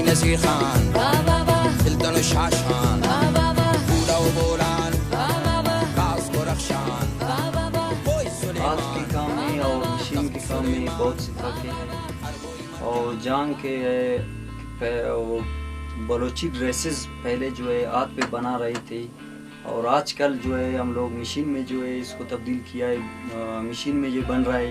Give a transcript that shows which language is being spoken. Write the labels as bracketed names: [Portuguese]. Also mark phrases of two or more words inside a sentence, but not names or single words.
[Baluchi] شیر خان دلتن و شاشان بودا و بولان باز و رخشان [Urdu] ہاتھ کے کام میں اور مشین کے کام میں بہت سکھاتے ہیں. اور جان کے بلوچی ڈریسز پہلے جو ہے ہاتھ پہ بنا رہے تھے، اور آجکل جو ہے ہم لوگ مشین میں جو ہے اسکو تبدیل کیا ہے، مشین میں یہ بن رہا ہے.